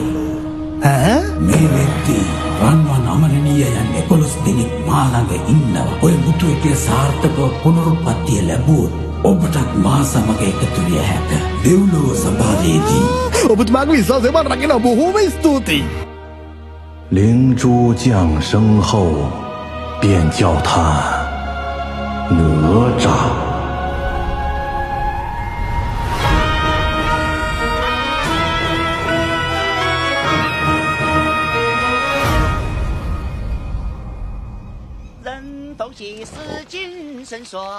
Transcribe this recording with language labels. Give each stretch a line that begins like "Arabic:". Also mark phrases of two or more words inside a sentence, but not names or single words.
Sinhala: මේ වෙද්දී රන්වන් අමරණීයයන් 11 දෙනෙක් මා ළඟ ඉන්නවා. ඔය මුතු ඇටය සාර්ථකව පුනරුත්පත්තිය ලැබුවොත් ඔබටත් මා සමග එකතු විය හැක. දෙව්ලොව සභාවේදී ඔබතුමාගේ විශ්වාසය මට රකින්න බොහෝම ස්තුතියි.
Chinese: 灵珠降生后，便叫他哪吒。人头喜事精神爽。